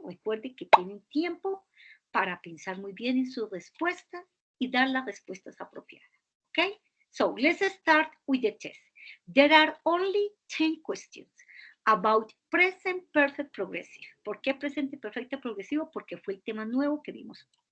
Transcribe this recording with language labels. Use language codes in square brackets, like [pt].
[es] Recuerden que tienen tiempo para pensar muy bien en su respuesta y dar las respuestas apropiadas. [en] Okay? So, let's start with the test. There are only 10 questions about present perfect progressive. [es] ¿Por qué presente perfecto progresivo? Porque fue el tema nuevo que vimos.